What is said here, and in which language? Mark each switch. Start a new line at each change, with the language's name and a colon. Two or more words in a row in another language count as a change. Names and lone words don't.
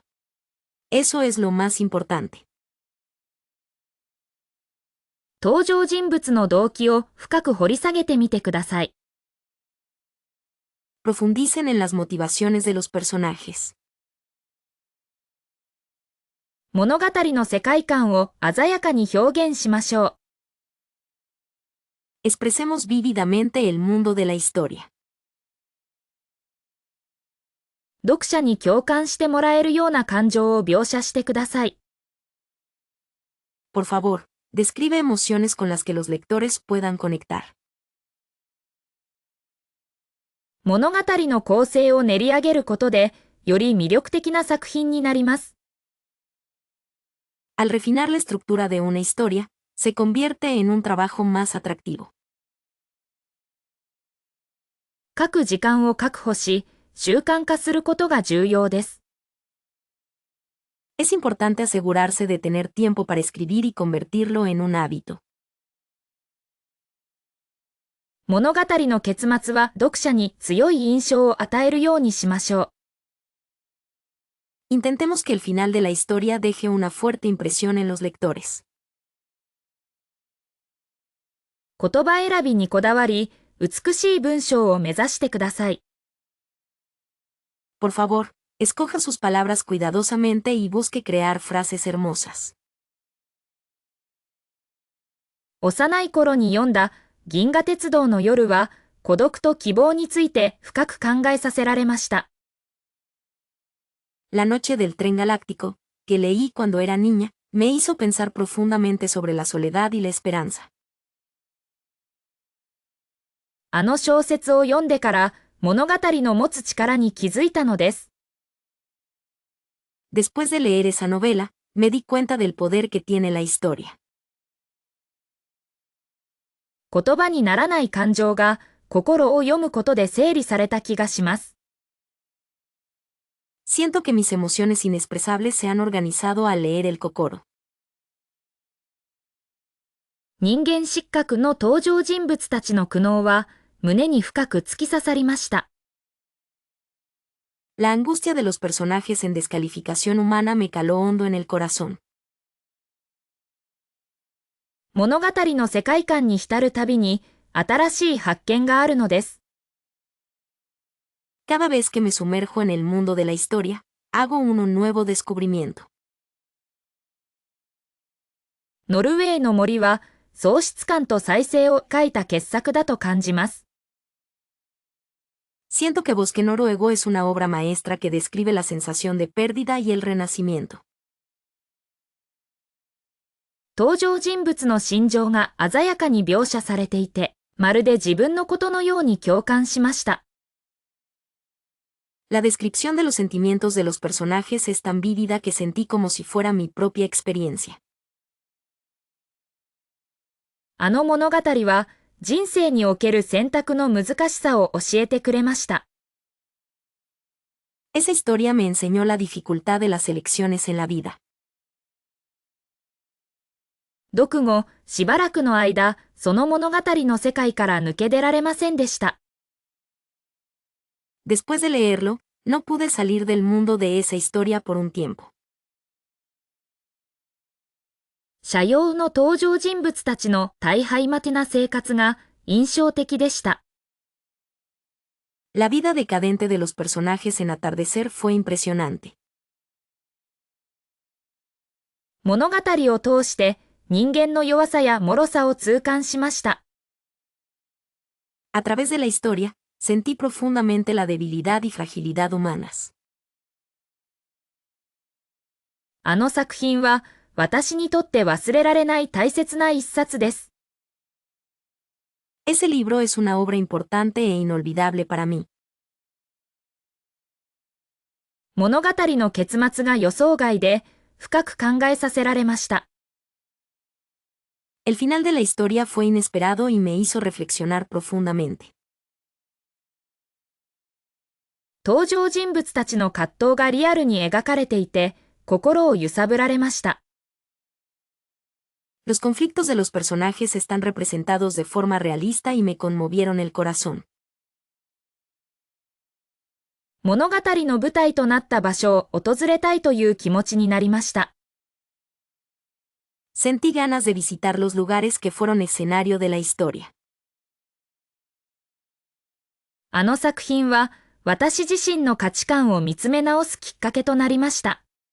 Spanish: Eso es lo más importante.
Japanese: 登場人物の動機を深く掘り下げてみてください。
Spanish: Profundicen en las motivaciones de los personajes.
Japanese: 物語の世界観を鮮やかに表現しましょう。
Spanish: Expresemos vívidamente el mundo de la historia.
Japanese: 読者に共感してもらえるような感情を描写してください。
Spanish: Por favor, describe emociones con las que los lectores puedan conectar.
Japanese: 物語の構成を練り上げることで、より魅力的な作品になります。
Spanish: Al refinar la estructura de una historia, se convierte en un trabajo más atractivo.
Japanese: 書く時間を確保し、習慣化することが重要です。
Spanish: Es importante asegurarse de tener tiempo para escribir y convertirlo en un hábito.
Japanese: 物語の結末は読者に強い印象を与えるようにしましょう。
Spanish: Intentemos que el final de la historia deje una fuerte impresión en los lectores.
Japanese: 言葉選びにこだわり、美しい文章を目指してください。
Spanish: Por favor, escoja sus palabras cuidadosamente y busque crear frases hermosas.
Japanese: 幼い頃に読んだ銀河鉄道の夜は孤独と希望について深く考えさせられました。
Spanish: La noche del tren galáctico, que leí cuando era niña, me hizo pensar profundamente sobre la soledad y la esperanza.
Japanese: あの小説を読んでから物語の持つ力に気づいたのです。
Spanish: Después de leer esa novela, me di cuenta del poder que tiene la historia.
Japanese: 言葉にならない感情が心を読むことで整理された気がします。
Spanish: Siento que mis emociones inexpresables se han organizado al leer el Kokoro.
Japanese: 人間失格の登場人物たちの苦悩は胸に深く突き刺さりました。
Spanish: La angustia de los personajes en descalificación humana me caló hondo en el corazón.
Japanese: 物語の世界観に浸るたびに新しい発見があるのです。
Spanish: Cada vez que me sumerjo en el mundo de la historia, hago un nuevo descubrimiento.
Japanese: ノルウェーの森は喪失感と再生を書いた傑作だと感じます。
Spanish: Siento que Bosque Noruego es una obra maestra que describe la sensación de pérdida y el renacimiento.
Japanese: 登場人物の心情が鮮やかに描写されていて、まるで自分のことのように共感しました。
Spanish: La descripción de los sentimientos de los personajes es tan vívida que sentí como si fuera mi propia experiencia.
Japanese: あの物語は人生における選択の難しさを教えてくれました。
Spanish: Esa historia me enseñó la dificultad de las elecciones en la vida.
Japanese: 読後、しばらくの間、その物語の世界から抜け出られませんでした。
Spanish: Después de leerlo, no pude salir del mundo de esa historia por un tiempo.
Japanese: 斜陽の登場人物たちの大敗負けな生活が印象的でした。
Spanish: La vida decadente de los personajes en Atardecer fue impresionante.
Japanese: 物語を通して人間の弱さや脆さを痛感しました。
Spanish: A través de la historia, sentí profundamente la debilidad y fragilidad humanas.
Japanese: あの作品は私にとって忘れられない大切な一冊です。
Spanish: Ese libro es una obra importante e inolvidable para mí.
Japanese: 物語の結末が予想外で深く考えさせられました。
Spanish: El final de la historia fue inesperado y me hizo reflexionar profundamente.
Japanese: 登場人物たちの葛藤がリアルに描かれていて、心を揺さぶられました。
Spanish: Los conflictos de los personajes están representados de forma realista y me conmovieron el corazón.
Japanese: 物語の舞台となった場所を訪れたいという気持ちになりました。
Spanish: Sentí ganas de visitar los lugares que fueron escenario de la historia.
Japanese: あの作品は私自身の価値観を見つめ直すきっかけとなりました。